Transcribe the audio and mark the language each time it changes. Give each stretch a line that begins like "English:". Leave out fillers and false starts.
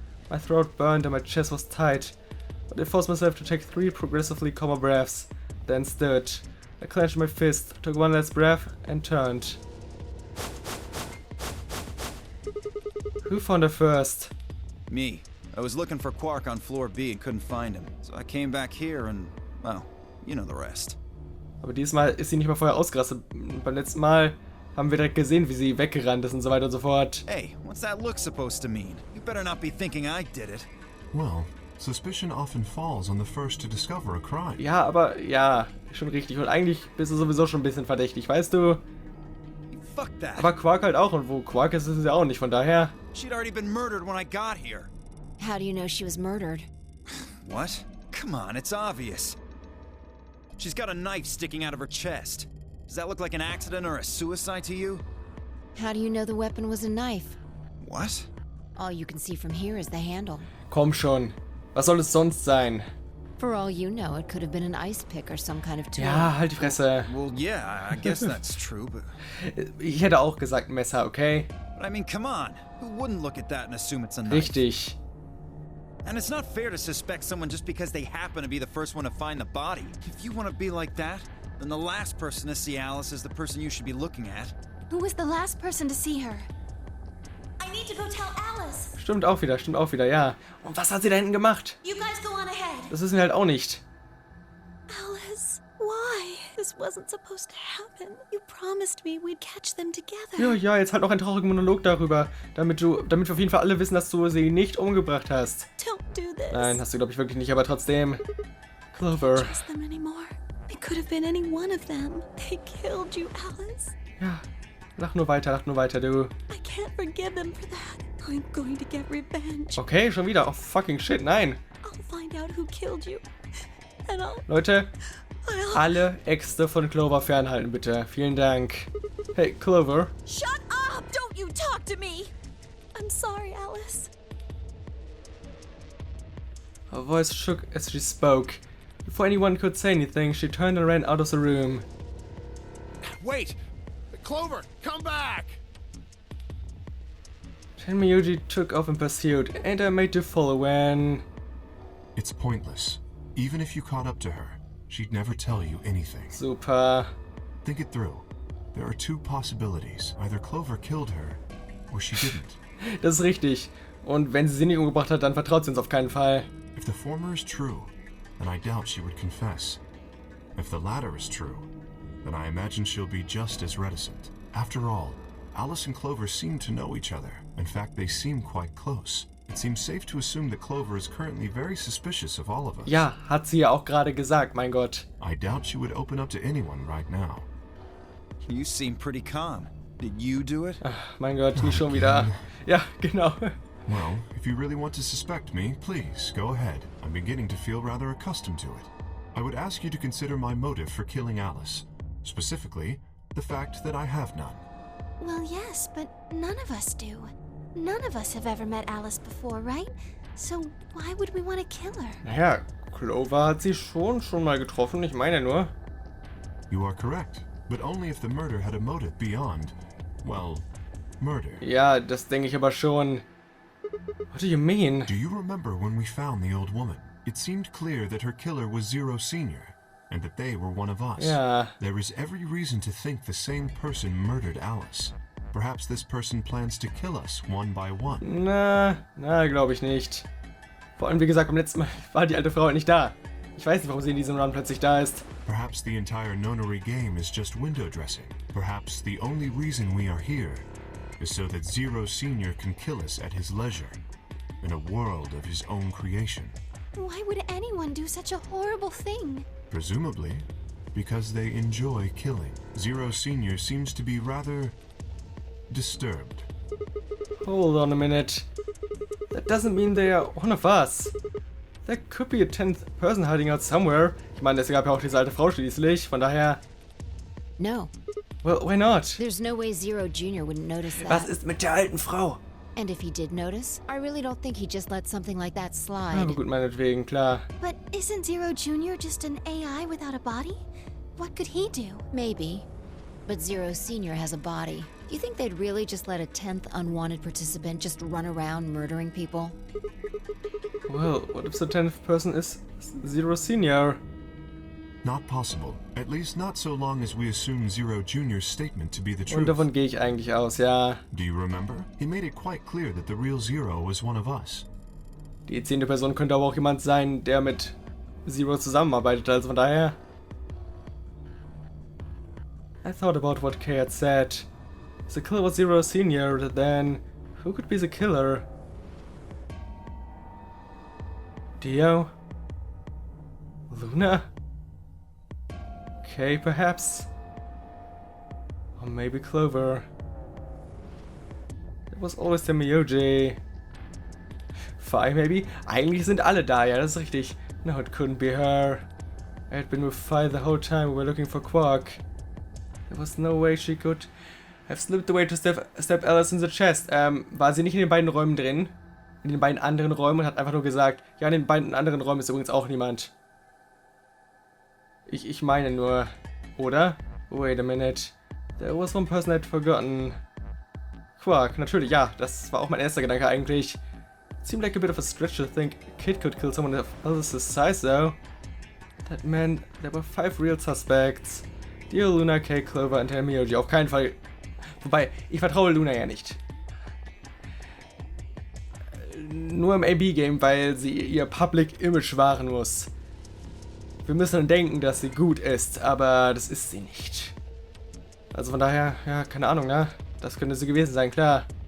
English: My throat burned and my chest was tight, but I forced myself to take 3 progressively calmer breaths, then stood. I clenched my fist, took one last breath, and turned. Who found her first? Me. I was looking for Quark on floor B and couldn't find him. So I came back here and, well, you know the rest.
German: Aber diesmal ist sie nicht mal vorher ausgerastet. Beim letzten Mal haben wir direkt gesehen, wie sie weggerannt ist und so weiter und so fort.
English: Hey, what's that look supposed to mean? You better not be thinking I did it. Well, suspicion often falls on the first to discover a crime.
German: Ja, aber ja, schon richtig. Und eigentlich bist du sowieso schon ein bisschen verdächtig, weißt du?
English: Fuck that.
German: Aber Quark halt auch. Und wo Quark ist, ist sie auch nicht. Von daher...
English: She'd already been murdered when I got here. How do you know she was murdered? What? Come on, it's obvious. She's got a knife sticking out of her chest. Does that look like an accident or a suicide to you? How do you know the weapon was a knife? What? All you can see from here is the handle.
German: Komm schon. Was soll es sonst sein?
English: For all you know, it could have been an ice pick or some kind of tool.
German: Ja, halt die Fresse.
English: Well, yeah, I guess that's true, but...
German: Ich hätte auch gesagt Messer, okay?
English: But I mean, come on. Who wouldn't look at that and assume it's a knife?
German: Richtig.
English: And it's not fair to suspect someone just because they happen to be the first one to find the body. If you want to be like that, then the last person to see Alice is the person you should be looking at. Who was the last person to see her? I need to go tell Alice.
German: Stimmt auch wieder, ja. Und was hat sie da hinten gemacht?
English: You guys go on ahead.
German: Das wissen wir halt auch nicht.
English: Alice, why? This wasn't supposed to happen. You promised me we'd catch them together.
German: Ja, jetzt halt noch ein trauriger Monolog darüber, damit wir auf jeden Fall alle wissen, dass du sie nicht umgebracht hast.
English: Don't do this.
German: Nein, hast du glaube ich wirklich nicht, aber trotzdem.
English: Clover. Trust them anymore. It could have been any one of them. They killed you, Alice.
German: Ja, lach nur weiter, du.
English: I can't forgive them for that. I'm going to get revenge.
German: Okay, schon wieder. Oh,
English: fucking shit,
German: nein.
English: I'll find out who killed you. And
German: Leute, alle Äxte von Clover fernhalten, bitte. Vielen Dank. Hey, Clover.
English: Shut up! Don't you talk to me! I'm sorry, Alice. Her voice shook as she spoke. Before anyone could say anything, she turned and ran out of the room. Wait! Clover, come back! Tenmyuji took off in pursuit, and I made to follow when... It's pointless. Even if you caught up to her, she'd never tell you anything.
German: Super.
English: Think it through. There are two possibilities. Either Clover killed her, or she didn't.
German: Das ist richtig. Und wenn sie nicht umgebracht hat, dann vertraut sie uns auf keinen Fall.
English: If the former is true, then I doubt she would confess. If the latter is true, then I imagine she'll be just as reticent. After all, Alice and Clover seem to know each other. In fact, they seem quite close. It seems safe to assume that Clover is currently very suspicious of all of us.
German: Ja, hat sie ja auch gerade gesagt, mein Gott.
English: I doubt she would open up to anyone right now. You seem pretty calm. Did you do it?
German: Ach, mein Gott, nicht schon wieder. Ja, genau.
English: Well, if you really want to suspect me, please, go ahead. I'm beginning to feel rather accustomed to it. I would ask you to consider my motive for killing Alice. Specifically, the fact that I have none. Well, yes, but none of us do. None of us have ever met Alice before, right? So why would we want to kill her?
German: Naja, Clover hat sie schon mal getroffen, ich meine nur.
English: You are correct, but only if the murder had a motive beyond, well, murder.
German: Ja, das denke ich aber schon.
English: What do you mean? Do you remember when we found the old woman? It seemed clear that her killer was Zero Senior, and that they were one of us.
German: Ja.
English: There is every reason to think the same person murdered Alice. Perhaps this person plans to kill us one by one.
German: Na, glaube ich nicht. Vor allem, wie gesagt, beim letzten Mal war die alte Frau halt nicht da. Ich weiß nicht, warum sie in diesem Run plötzlich da ist.
English: Perhaps the entire Nonary game is just window dressing. Perhaps the only reason we are here is so that Zero Senior can kill us at his leisure, in a world of his own creation. Why would anyone do such a horrible thing? Presumably, because they enjoy killing. Zero Senior seems to be rather disturbed. Hold on a minute. That doesn't mean they are one of us. There could be a 10th person hiding out somewhere.
German: Ich meine, es gab ja auch diese alte Frau schließlich, von daher...
English: No, Well, why not? there's no way Zero Jr. wouldn't notice that.
German: Was ist mit der alten Frau?
English: And if he did notice, I really don't think he'd just let something like that slide.
German: Aber gut, meinetwegen, klar.
English: But isn't Zero Jr. just an AI without a body? What could he do? Maybe. But Zero Sr. has a body. Do you think they'd really just let a 10th unwanted participant just run around murdering people? Well, what if the 10th person is Zero Senior? Not possible. At least not so long as we assume Zero Jr.'s statement to be the
German: Und
English: truth.
German: davon gehe ich eigentlich aus, ja.
English: Do you remember? He made it quite clear that the real Zero was one of us.
German: Die 10. Person könnte aber auch jemand sein, der mit Zero zusammenarbeitet, also von daher...
English: I thought about what Kay had said. If the killer was Zero Senior, then who could be the killer? Dio? Luna? Kay, perhaps? Or maybe Clover? It was always the Miyoji. Fi, maybe?
German: Eigentlich sind alle da, ja, das ist richtig.
English: No, it couldn't be her. I had been with Fi the whole time we were looking for Quark. There was no way she could have slipped away to stab Alice in the chest.
German: War sie nicht in den beiden Räumen drin? In den beiden anderen Räumen und hat einfach nur gesagt, ja, in den beiden anderen Räumen ist übrigens auch niemand. Ich meine nur, oder?
English: Wait a minute. There was one person I'd forgotten.
German: Quark, natürlich, ja, das war auch mein erster Gedanke eigentlich.
English: It seemed like a bit of a stretch to think a kid could kill someone of Alice's size though. That meant there were 5 real suspects.
German: Dio, Luna, Kay, Clover und Tenmyuji. Auf keinen Fall. Wobei, ich vertraue Luna ja nicht. Nur im AB-Game, weil sie ihr Public Image wahren muss. Wir müssen denken, dass sie gut ist, aber das ist sie nicht. Also von daher, ja, keine Ahnung, ne? Das könnte sie gewesen sein, klar.